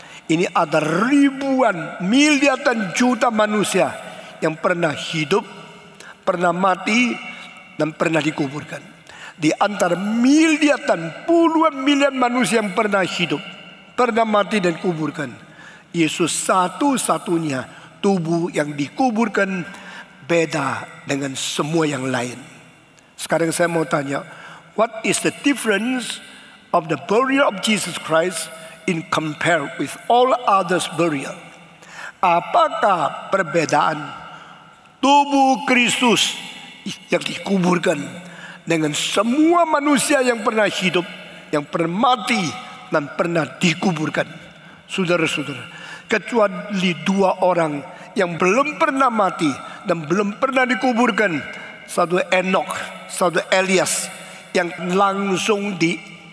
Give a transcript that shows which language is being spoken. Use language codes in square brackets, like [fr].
[id] Ini ada ribuan, miliaran juta manusia yang pernah hidup, pernah mati, dan pernah dikuburkan. Di antara miliaran, puluhan miliar manusia yang pernah hidup, pernah mati dan kuburkan, Yesus satu-satunya tubuh yang dikuburkan, beda dengan semua yang lain. Sekarang saya mau tanya, [en] what is the difference of the burial of Jesus Christ in compare with all others burial? [id] Apakah perbedaan tubuh Kristus yang dikuburkan dengan semua manusia yang pernah hidup, yang pernah mati dan pernah dikuburkan? Saudara-saudara, kecuali 2 orang yang belum pernah mati dan belum pernah dikuburkan, satu Enok, satu Elias, yang langsung diangkat